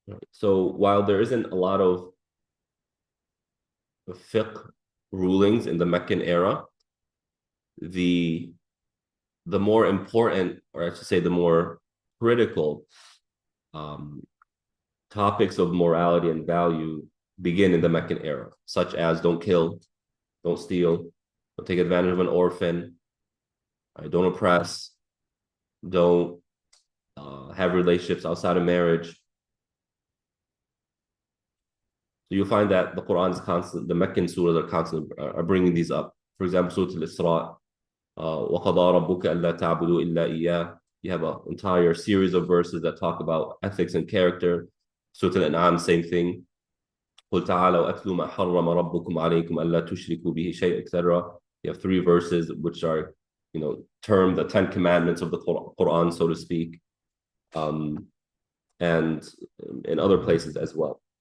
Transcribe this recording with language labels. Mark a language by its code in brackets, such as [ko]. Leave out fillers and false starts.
[en] So while there isn't a lot of fiqh rulings in the Meccan era, the more important, or I should say the more critical topics of morality and value begin in the Meccan era, such as don't kill, don't steal, don't take advantage of an orphan, don't oppress, don't have relationships outside of marriage. So you'll find that the Quran is constant, the Meccan surahs are constant, are bringing these up. For example, Surah Al-Isra, [ar] وَقَضَى رَبُّكَ أَلَّا تَعْبُدُوا إِلَّا إِيَّاهُ. [en] You have an entire series of verses that talk about ethics and character. Surah Al-An'am, same thing. [ar] قُلْ تَعَالَوْا أَتْلُوا مَا حَرَّمَ رَبُّكُمْ عَلَيْكُمْ أَلَّا تُشْرِكُوا بِهِ شَيْئًا, etc. [en] You have 3 verses which are, termed the 10 commandments of the Quran, so to speak, and in other places as well.